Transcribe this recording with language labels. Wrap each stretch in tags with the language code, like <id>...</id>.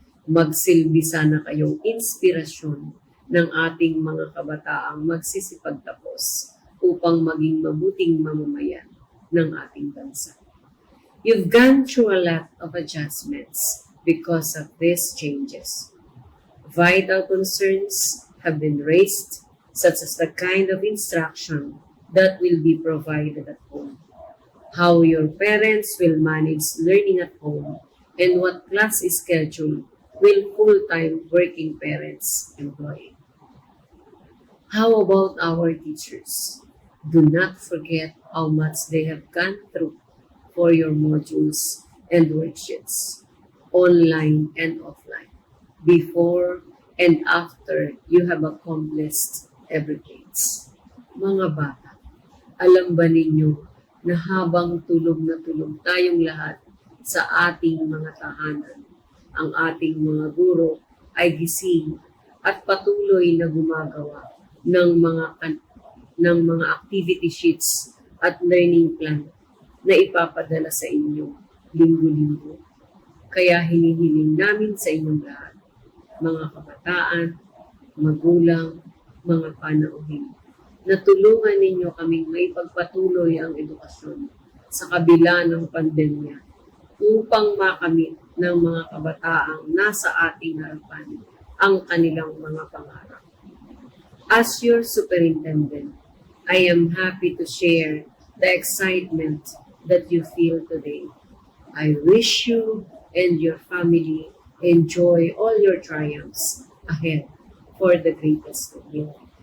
<tl>Magsilbi sana kayong inspirasyon ng ating mga kabataang magsisipagtapos upang maging mabuting mamamayan ng ating bansa.</tl> <en>You've gone through a lot of adjustments because of these changes. Vital concerns have been raised, such as the kind of instruction that will be provided at home, how your parents will manage learning at home, and what class schedule will full-time working parents employ. How about our teachers? Do not forget how much they have gone through for your modules and worksheets, online and offline, before and after you have accomplished everything.</en> <tl>Mga bata, alam ba ninyo na habang tulog na tulog tayong lahat sa ating mga tahanan, ang ating mga guro ay gising at patuloy na gumagawa ng mga activity sheets at learning plan na ipapadala sa inyo linggo-linggo. Kaya hinihiling namin sa inyong lahat, mga kabataan, magulang, mga panauhin, na tulungan ninyo kaming may pagpatuloy ang edukasyon sa kabila ng pandemya upang makamit ng mga kabataang nasa ating harapan ang kanilang mga pangarap.</tl> <en>As your superintendent, I am happy to share the excitement that you feel today. I wish you and your family enjoy all your triumphs ahead for the greatest of you.</en>